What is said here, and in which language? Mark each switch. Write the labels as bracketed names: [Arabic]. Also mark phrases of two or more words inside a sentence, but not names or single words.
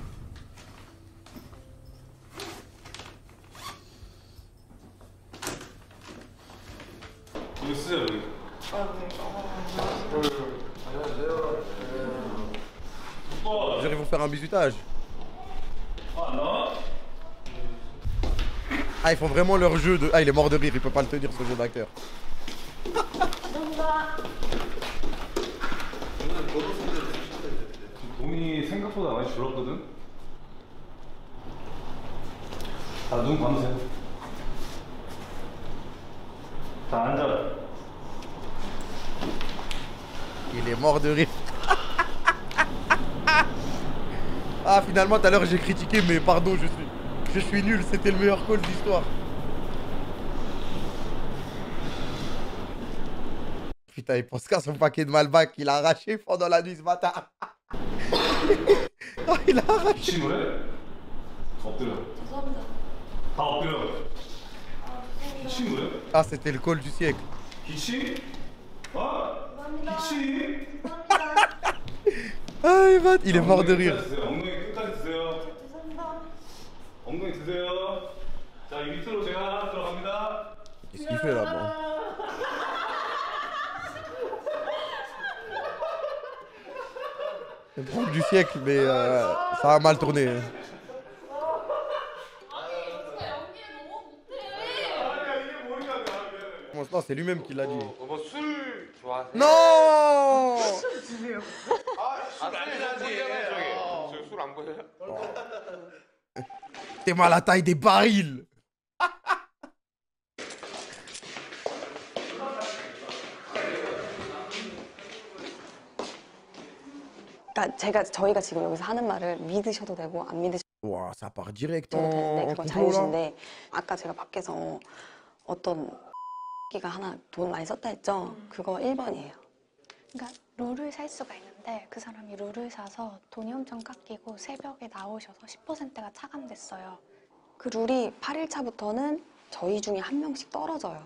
[French] Ils vont faire un bisutage. Ah, ils font vraiment leur jeu de... Ah, il est mort de rire, il peut pas le tenir, ce jeu d'acteur. [Korean] 돈이 생각보다 많이 줄었거든? 자, 눈 감으세요. 자, 앉아. [French] Il est mort de rire. Ah, finalement, tout à l'heure, j'ai critiqué, mais pardon, je suis nul, c'était le meilleur call de l'histoire. Putain, il pense qu'à son paquet de Malbec qu'il a arraché pendant la nuit ce matin. Oh, il a arraché. [Korean] 기침을 해? 엎드려. 죄송합니다. 다 엎드려. 기침을 해? [French] Ah, c'était le call du siècle. [Korean] 기침? 어? 기침? Ah, il est mort de rire. 엉덩이 끝까지 드세요. 엉덩이 드세요. 자, 이 밑으로 제가 들어갑니다. [French] Qu'est-ce qu'il fait là-bas? Le drôle du siècle, mais ça a mal tourné. Non, c'est lui-même qui l'a dit. Non! T'es mal à la taille des barils. [Korean] 그러니까 저희가 지금 여기서 하는 말을 믿으셔도 되고 안 믿으셔도 와, [French] ça part direct [Korean] 되는데 [French] en [Korean] 그건 [French] complot là. [Korean] 자유신데 아까 제가 밖에서 어떤 X가 하나 돈 많이 썼다 했죠? 그거 1번이에요. 그러니까 룰을 살 수가 있는데 그 사람이 룰을 사서 돈이 엄청 깎이고 새벽에 나오셔서 10%가 차감됐어요. 그 룰이 8일차부터는 저희 중에 한 명씩 떨어져요.